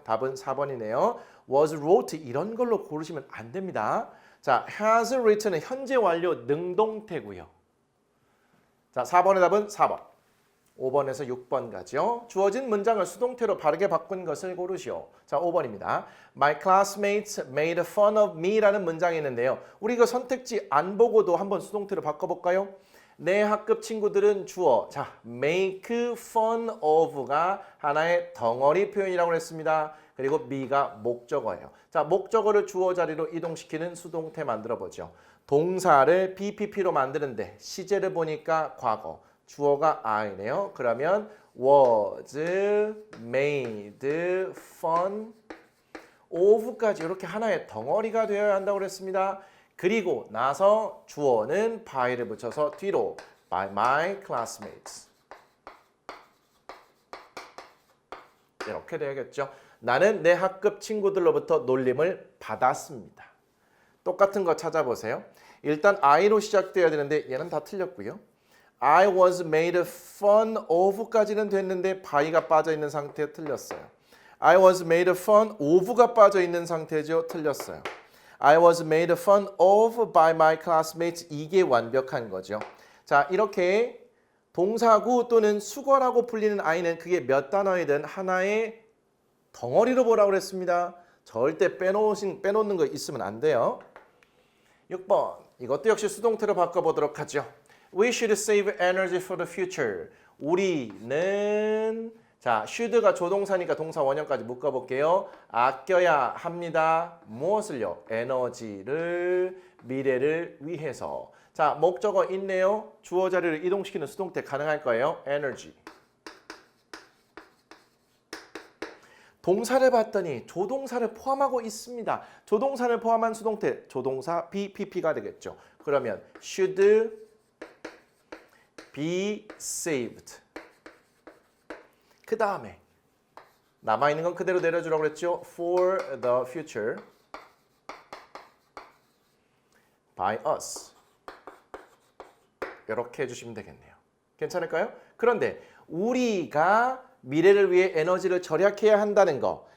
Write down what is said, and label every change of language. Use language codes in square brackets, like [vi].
[ko] 답은 4번이네요. was wrote 이런 걸로 고르시면 안 됩니다. 자, has written은 현재 완료 능동태고요. 자, 4번의 답은 4번. 5번에서 6번 가죠. 주어진 문장을 수동태로 바르게 바꾼 것을 고르시오. 자, 5번입니다. [en] My classmates made fun of me [ko] 라는 문장이 있는데요. 우리 이거 선택지 안 보고도 한번 수동태로 바꿔볼까요? 내 학급 친구들은 주어. 자, make fun of가 하나의 덩어리 표현이라고 했습니다. 그리고 me가 목적어예요. 자, 목적어를 주어 자리로 이동시키는 수동태 만들어보죠. 동사를 BPP로 만드는데 시제를 보니까 과거, 주어가 I네요. 그러면 [en] was made fun of [ko] 까지 이렇게 하나의 덩어리가 되어야 한다고 그랬습니다. 그리고 나서 주어는 by를 붙여서 뒤로 [en] by my classmates [ko] 이렇게 되겠죠. 나는 내 학급 친구들로부터 놀림을 받았습니다. 똑같은 거 찾아보세요. 일단 I로 시작돼야 되는데 얘는 다 틀렸고요. [en] I was made fun of [ko] 까지는 됐는데 by가 빠져있는 상태에 틀렸어요. [en] I was made fun of [ko] 가 빠져있는 상태죠. 틀렸어요. [en] I was made fun of by my classmates [ko] 이게 완벽한 거죠. 자, 이렇게 동사구 또는 수거라고 불리는 I는 그게 몇 단어이든 하나의 덩어리로 보라고 그랬습니다. 절대 빼놓는 거 있으면 안 돼요. 6번 이것도 역시 수동태로 바꿔보도록 하죠. [en] We should save energy for the future. [ko] 우리는 자 should가 조동사니까 동사 원형까지 묶어볼게요. 아껴야 합니다. 무엇을요? 에너지를 미래를 위해서. 자 목적어 있네요. 주어 자리를 이동시키는 수동태 가능할 거예요. [en] energy. [ko] 동사를 봤더니 조동사를 포함하고 있습니다. 조동사를 포함한 수동태, 조동사 BPP가 되겠죠. 그러면 [en] should be saved. [ko] 그 다음에 남아있는 건 그대로 내려주라고 그랬죠. [en] For the future by us. [ko] 이렇게 해주시면 되겠네요. 괜찮을까요? 그런데 우리가 미래를 위해 에너지를 절약해야 한다는 거.